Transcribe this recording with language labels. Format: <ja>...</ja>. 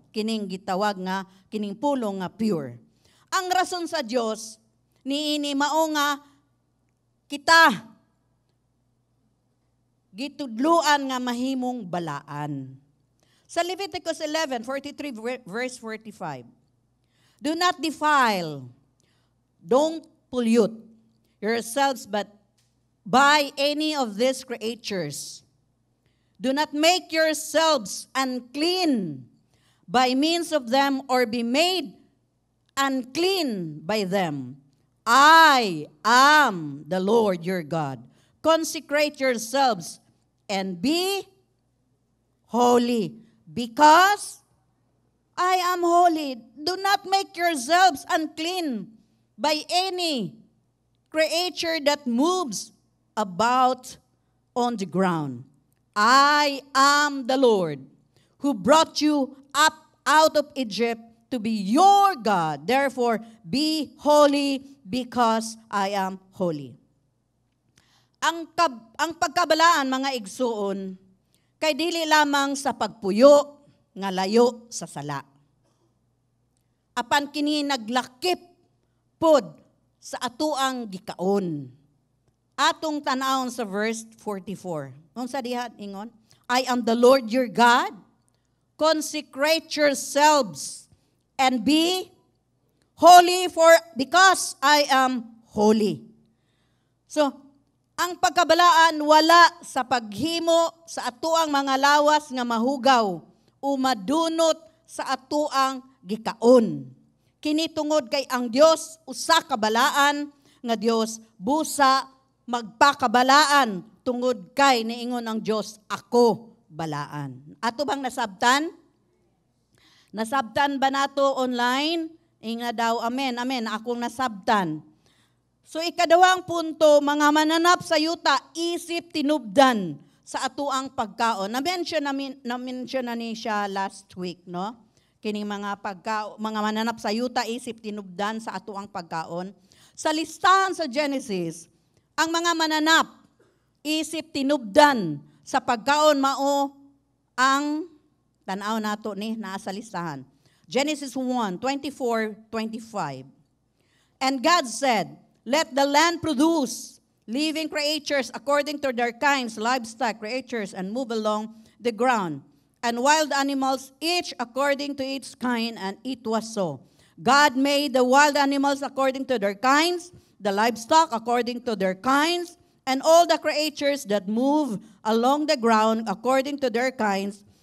<ceb>Kining gitawag nga kining pulong nga pure. Ang rason sa Dios niini mao nga kita gitudluan nga mahimong balaan. Sa Leviticus 11:43 verse 45.</ceb> <en>Do not defile, don't pollute yourselves but by any of these creatures. Do not make yourselves unclean by means of them or be made unclean by them. I am the Lord your God. Consecrate yourselves and be holy because I am holy. Do not make yourselves unclean by any creature that moves about on the ground. I am the Lord who brought you up out of Egypt to be your God. Therefore, be holy because I am holy.</en> <ceb>Ang pagkabalaan, mga igsuon, kay dili lamang sa pagpuyo nga layo sa sala. Apan kini naglakip pod sa atuang gikaon. Atong tanawon sa verse 44. Unsa diha ingon?</ceb> <en>I am the Lord your God. Consecrate yourselves and be holy because I am holy.</en> <ceb>So, ang pagkabalaan wala sa paghimo sa atuang mga lawas nga mahugaw o madunot sa atuang gikaon. Kini tungod kay ang Dios usa ka balaan nga Dios busa magpakabalaan tungod kay niingon ang Dios ako balaan. Ato bang nasabtan? Nasabtan ba nato online? Inga daw, amen, amen, akong nasabtan. So ikadawang punto, mga mananap sa yuta, isip tinubdan sa atuang pagkaon. Na-mention na ni siya</ceb> <en>last week,</en> <ceb>no? Kining mga mananap sa yuta, isip tinubdan sa atuang pagkaon. Sa listahan sa Genesis, ang mga mananap, isip tinubdan sa pagkaon mao ang tanaw nato ni naa sa listahan. Genesis 1:24-25.</ceb> <en>And God said, let the land produce living creatures according to their kinds, livestock creatures, and move along the ground, and wild animals, each according to its kind, and it was so. God made the wild animals according to their kinds, the livestock according to their kinds, and all the creatures that move along the ground according to their kinds.</en>